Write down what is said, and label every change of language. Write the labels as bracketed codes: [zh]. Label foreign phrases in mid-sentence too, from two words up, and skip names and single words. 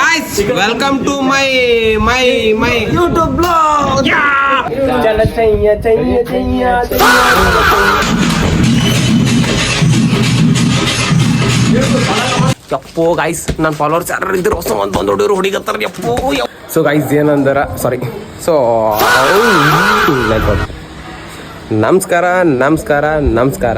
[en] guys, welcome to my YouTube vlog. [hi] चल चाहिए [kn] ಯಪ್ಪೋ ಗೈಸ್ ನನ್ನ ಫಾಲೋವರ್ಸ್ ಯಾರು ಇದ್ರು ಹೊಸ ಒಂದು ಬಂದು ಹೊಡಿಯೋರು ಹೊಡಿಗತ್ತಾರ ಯಪ್ಪೋ. [en] so guys [kn] ಏನಂದಾರ [en] sorry so [kn] ನಮಸ್ಕಾರ ನಮಸ್ಕಾರ ನಮಸ್ಕಾರ.